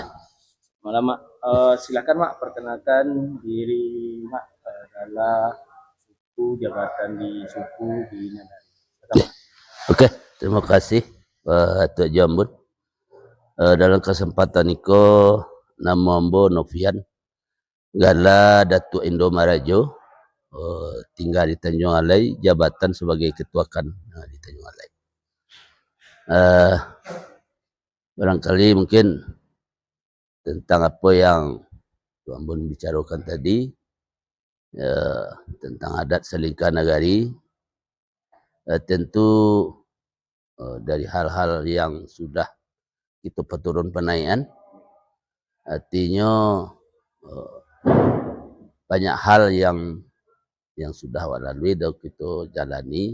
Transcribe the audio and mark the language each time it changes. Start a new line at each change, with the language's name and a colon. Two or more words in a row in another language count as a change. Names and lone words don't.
Indonesian: malam Mak, silakan Mak perkenalkan diri Mak adalah suku jabatan di suku di Nagari. Oke, terima kasih Tuk Jambun. Dalam kesempatan ini nama ambo Novian gala Datuk Indo Marajo, tinggal di Tanjung Alai, jabatan sebagai ketuakan di Tanjung Alai. Barangkali mungkin tentang apa yang Tuk Ambon bicarakan tadi, tentang adat selingkah nagari, tentu dari hal-hal yang sudah kita peturun penaian, artinya banyak hal yang sudah lalui dan kita jalani.